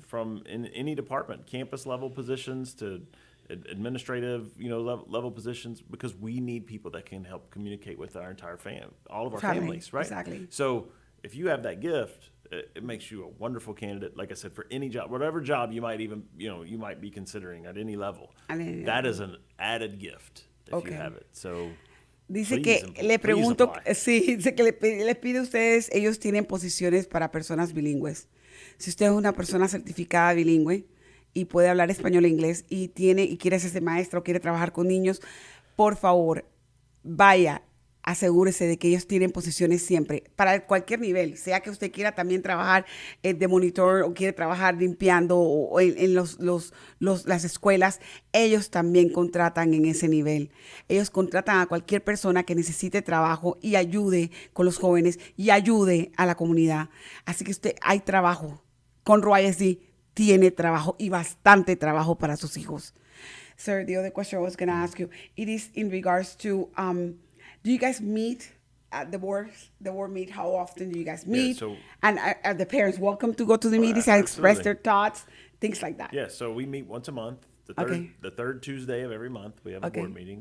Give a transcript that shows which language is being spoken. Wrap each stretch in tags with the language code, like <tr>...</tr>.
<en>From in any department, campus level positions to administrative, you know, level positions, because we need people that can help communicate with our entire all of our Family, families, right? exactly. So if you have that gift, it makes you a wonderful candidate, like I said, for any job, whatever job you might even, you know, you might be considering at any level. That is an added gift if you have it. So</en> <es>Dice</es> <en>please</en> <es>que le pregunto,</es> <en>apply.</en> <es>sí, dice que les pide a ustedes, ellos tienen posiciones para personas bilingües. Si usted es una persona certificada bilingüe y puede hablar español e inglés y quiere hacerse maestra o quiere trabajar con niños, por favor, vaya, asegúrese de que ellos tienen posiciones siempre, para cualquier nivel, sea que usted quiera también trabajar de monitor o quiere trabajar limpiando o en las escuelas, ellos también contratan en ese nivel. Ellos contratan a cualquier persona que necesite trabajo y ayude con los jóvenes y ayude a la comunidad. Así que hay trabajo. Conroe ISD tiene trabajo y bastante trabajo para sus hijos.</es> <en>Sir, the other question I was going to ask you, it is in regards to do you guys meet at the board meet? How often do you guys meet? And are the parents welcome to go to the meetings and express their thoughts, things like that? Yeah, so we meet once a month. The third Tuesday of every month, we have a board meeting.</en>